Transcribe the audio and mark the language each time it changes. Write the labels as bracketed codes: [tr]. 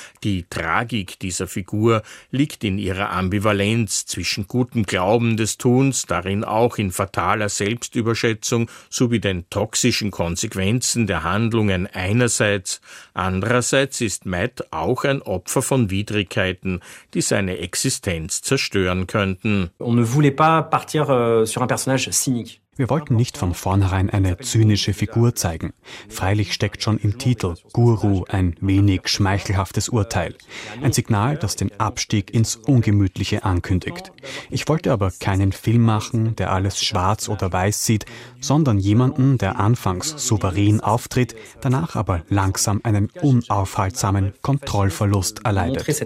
[de] Die Tragik dieser Figur liegt in ihrer Ambivalenz zwischen gutem Glauben des Tuns, darin auch in fataler Selbstüberschätzung sowie den toxischen Konsequenzen der Handlungen einerseits. Andererseits ist Matt auch ein Opfer von Widrigkeiten, die seine Existenz zerstören könnten. [fr] On ne voulait pas partir sur un personnage cynique. [de] Wir wollten nicht von vornherein eine zynische Figur zeigen. Freilich steckt schon im Titel Guru ein wenig schmeichelhaftes Urteil. Ein Signal, das den Abstieg ins Ungemütliche ankündigt. Ich wollte aber keinen Film machen, der alles schwarz oder weiß sieht, sondern jemanden, der anfangs souverän auftritt, danach aber langsam einen unaufhaltsamen Kontrollverlust erleidet.